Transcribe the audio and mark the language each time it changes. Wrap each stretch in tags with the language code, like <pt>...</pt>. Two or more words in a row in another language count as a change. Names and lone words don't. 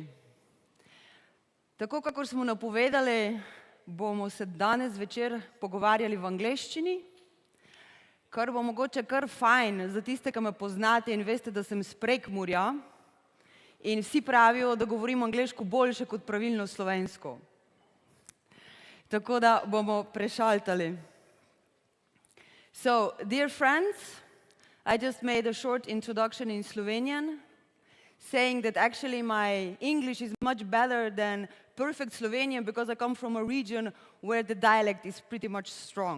<sl>Tako, kakor smo napovedali, bomo se danes večer pogovarjali v angleščini, kar bo mogoče kar fajn za tiste, ki me poznate in veste, da sem iz Prekmurja in vsi pravijo, da govorim angleško boljše kot pravilno slovensko. Tako da bomo prešaltali.</sl> <en>So, dear friends, I just made a short introduction in Slovenian, saying that actually my English is much better than perfect Slovenian because I come from a region where the dialect is pretty much strong.</en>